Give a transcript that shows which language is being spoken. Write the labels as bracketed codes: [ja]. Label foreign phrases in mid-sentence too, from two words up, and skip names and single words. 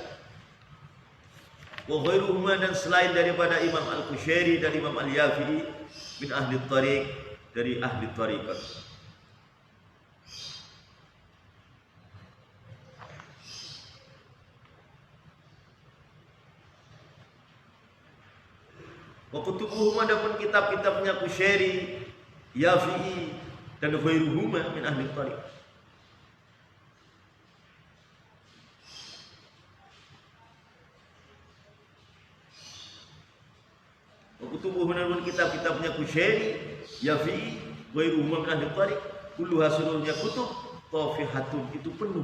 [ar] وغيرهما, [id] dan selain daripada Imam Al-Qushairi dan Imam Al-Yafi'i [ar] من أهل الطريق, [id] dari ahli tariqat. [ar] وكتبهما, [id] dan kitab-kitabnya Qushairi, Yafi'i dan [ar] غيرهما من أهل الطريق. [id] Kutubuh menurut kitab-kitabnya Qushairi, Yafi'i, [ar] غيرهما من أهل الطريق كلها [id] seluruhnya [ar] كتب طافحة, [id] itu penuh.